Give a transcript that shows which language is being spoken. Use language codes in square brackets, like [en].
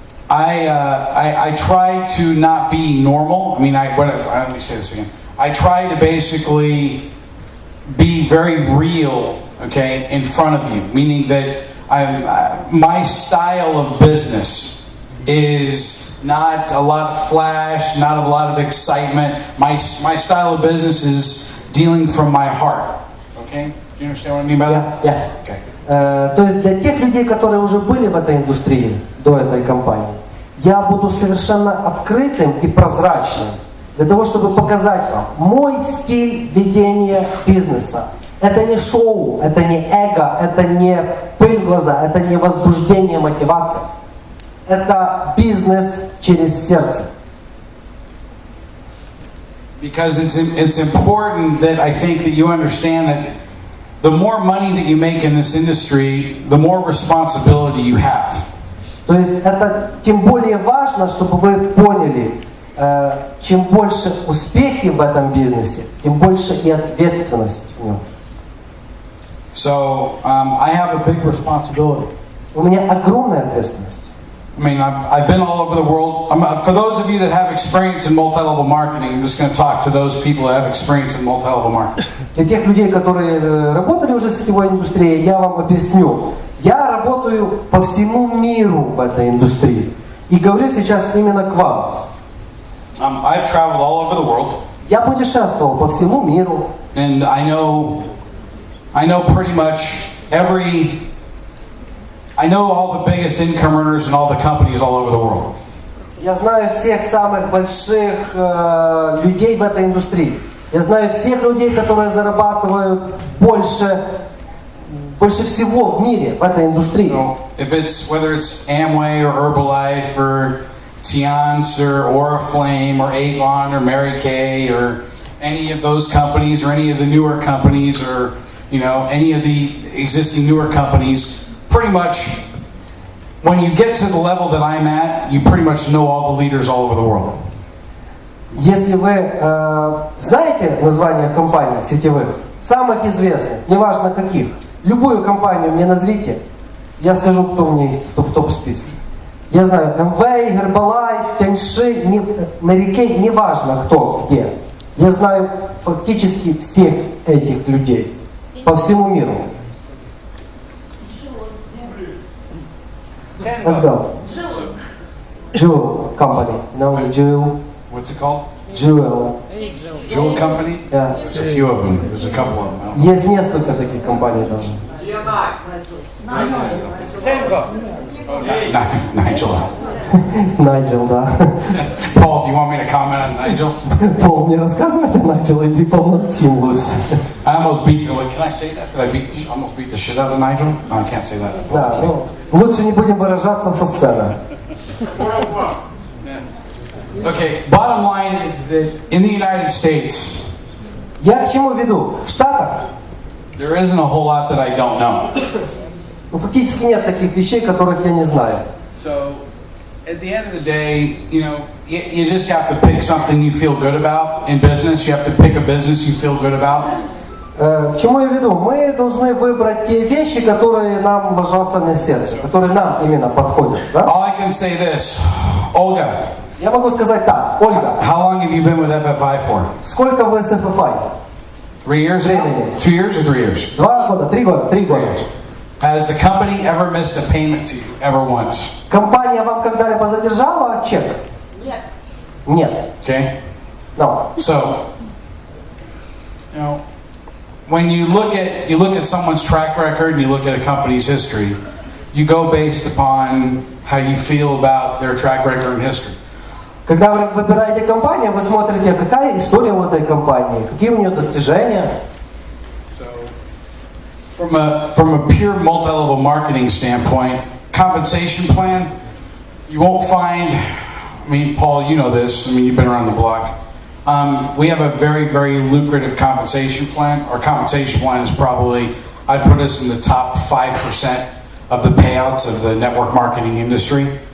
[en] I try to not be normal. I mean, let me say this again. I try to basically be very real, okay, in front of you. Meaning that my style of business is not a lot of flash, not a lot of excitement. My style of business is dealing from my heart. Okay? Do you understand what I mean by that? Yeah. Okay. [ru] То есть для тех людей, которые уже были в этой индустрии до этой компании, я буду совершенно открытым и прозрачным для того, чтобы показать вам мой стиль ведения бизнеса. Это не шоу, это не эго, это не пыль в глаза, это не возбуждение, мотивация. Это бизнес через сердце. [en] Because it's important that I think that you understand that the more money that you make in this industry, the more responsibility you have. [ru] То есть это тем более важно, чтобы вы поняли, чем больше успехи в этом бизнесе, тем больше и ответственность в нем. [en] So I have a big responsibility. [ru] У меня огромная ответственность. [en] I mean, I've been all over the world. For those of you that have experience in multi-level marketing, I'm just going to talk to those people that have experience in multi-level marketing. [ru] Для тех людей, которые работали уже в сетевой индустрии, я вам объясню. Я работаю по всему миру в этой индустрии. И говорю сейчас именно к вам. [en] I've traveled all over the world. [ru] Я путешествовал по всему миру. [en] And I know pretty much I know all the biggest income earners and all the companies all over the world. [ru] Я знаю всех самых больших людей в этой индустрии. Я знаю всех людей, которые зарабатывают больше всего в мире в этой индустрии. [en] Whether it's Amway or Herbalife or Tiance or Oriflame or Avon or Mary Kay or any of those companies or any of the newer companies or any of the existing newer companies, pretty much when you get to the level that I'm at, you pretty much know all the leaders all over the world. [ru] Если вы знаете названия компаний сетевых, самых известных, неважно каких, любую компанию мне назовите, я скажу, кто в ней в топ-списке. Я знаю Amway, Herbalife, Tianshi, Mary Kay, неважно кто где. Я знаю фактически всех этих людей по всему миру. [en] Let's go. Jewel company. No, Jewel. What's it called? Jewel. Jewel company? Yeah. There's a few of them. There's a couple of them. [ru] Есть несколько таких компаний даже. [en] Nigel. [ru] Найджел, да. [en] Paul, do you want me to comment on Nigel? [ru] Пол, мне рассказывать о Найджеле или помолчим лучше? [en] I almost beat. Can I say that? Did I almost beat the shit out of Nigel? No, I can't say that. [ru] Да, ну, лучше не будем выражаться со сцены. [en] Okay, bottom line is that in the United States, [ru] Я к чему веду? В Штатах [en] there isn't a whole lot that I don't know. [ru] ну, фактически нет таких вещей, которых я не знаю. [en] So, at the end of the day, you just have to pick something you feel good about in business. You have to pick a business you feel good about. [ru] К чему я веду? Мы должны выбрать те вещи, которые нам ложатся на сердце, которые нам именно подходят. Да? [en] All I can say this, Olga. [ru] Я могу сказать так, Ольга, [en] How long have you been with FFI for? [ru] сколько вы с FFI? [en] 3 years now? 2 years or 3 years? [ru] 2 года, 3 года, 3 года. [en] Has the company ever missed a payment to you, ever once? [ru] Компания вам когда-либо задержала чек? Нет. Нет. [en] Okay? No. So, when you look at someone's track record and you look at a company's history, you go based upon how you feel about their track record and history. [ru] Когда вы выбираете компанию, вы смотрите, какая история у этой компании, какие у нее достижения. [en] So, from a pure multi-level marketing standpoint, compensation plan, you won't find. I mean, Paul, you know this. I mean, you've been around the block. We have a very, very lucrative compensation plan. Our compensation plan is probably, I'd put us in the top 5% of the payouts of the network marketing industry.